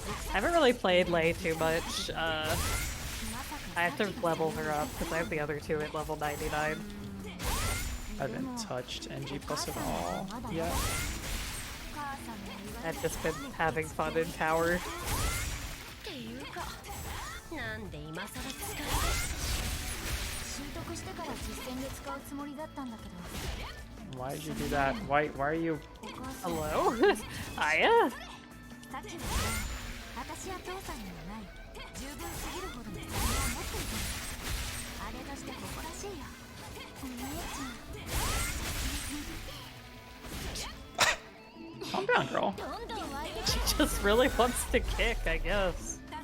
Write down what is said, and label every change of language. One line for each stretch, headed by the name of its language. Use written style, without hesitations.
English: I haven't really played Lei too much. I have to level her up because I have the other two at level 99. I haven't touched NG Plus at all yet. I've just been having fun in tower.
Japanese: っていうかなんで今さら使え習得してから実戦で使うつもりだったんだけど
English: Why did you do that? Why are you...
Japanese: お母さん
English: Hello? Aya?
Japanese: さっきの私や父さんにはない十分すぎるほどの才能を持っていたあれとして誇らしいよお姉ちゃん
English: Calm down, girl.
Japanese: どんどん湧いて
English: She just really wants to kick, I guess.